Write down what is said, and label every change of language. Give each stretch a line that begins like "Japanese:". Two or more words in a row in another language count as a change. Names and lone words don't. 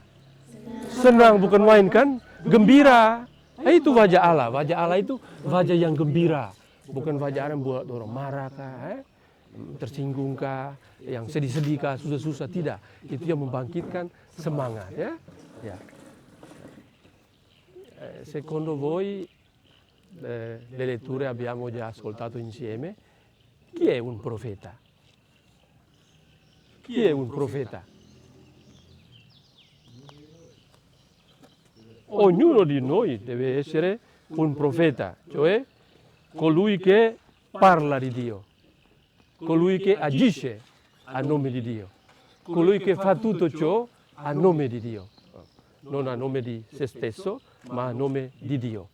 Indonesian: Senang, bukan main kan? Gembira. Itu wajah Allah. Wajah Allah itu wajah yang gembira. Bukan wajah Allah yang buat orang marah kah, tersinggung kah, yang sedih-sedih kah, susah-susah. Tidak. Itu yang membangkitkan semangat. Ya.
Italian: Secondo voi, le letture abbiamo già ascoltato insieme. Chi è un profeta? Chi è un profeta? Ognuno di noi deve essere un profeta, cioè colui che parla di Dio, colui che agisce a nome di Dio, colui che fa tutto ciò a nome di Dio, non a nome di se stesso, ma a nome di Dio.